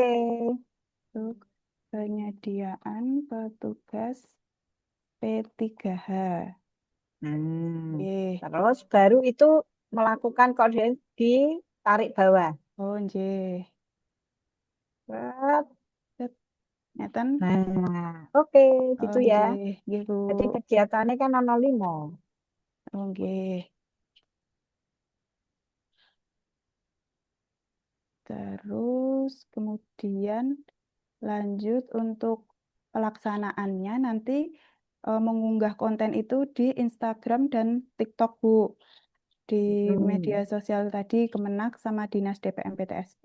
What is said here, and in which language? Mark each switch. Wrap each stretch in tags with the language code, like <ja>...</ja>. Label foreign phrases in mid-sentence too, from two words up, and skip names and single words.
<id>Untuk penyediaan petugas P3H. Nah, Nggih. terus baru itu melakukan koordinasi ditarik bawah. Oh, nggih. Set. Set, ngeten. Nah, oke, Oh, gitu ya.</id> <jv>nggih, nggih, Bu.</jv> <id>Jadi kegiatannya kan ono 5. Oh, nggih. Terus kemudian lanjut untuk pelaksanaannya nanti mengunggah konten itu di Instagram dan TikTok, Bu. Di media sosial tadi Kemenak sama Dinas DPM PTSP.</id>